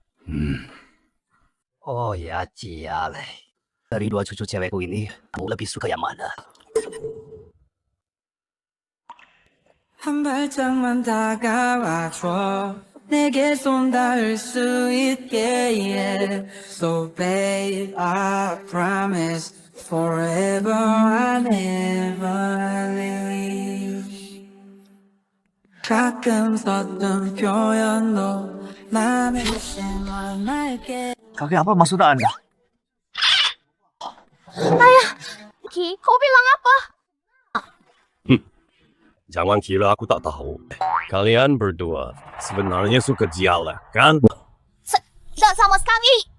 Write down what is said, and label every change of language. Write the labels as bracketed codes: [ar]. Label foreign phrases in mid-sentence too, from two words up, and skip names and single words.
[id] Oh ya, Ciale. Dari dua cucu cewekku ini, kamu lebih suka yang mana? [ko] 한 발짝만 다가와줘 내게 손 닿을 수 있게 yeah. [en] So babe I promise forever I never leave [ko] 가끔 썼던 표현도 맘에 심어 날게 [id] Kakek apa maksud Anda? Ayah, Ki, kau bilang apa? Jangan kira aku tak tahu. Kalian berdua sebenarnya suka Jiala, kan? Tak sama sekali.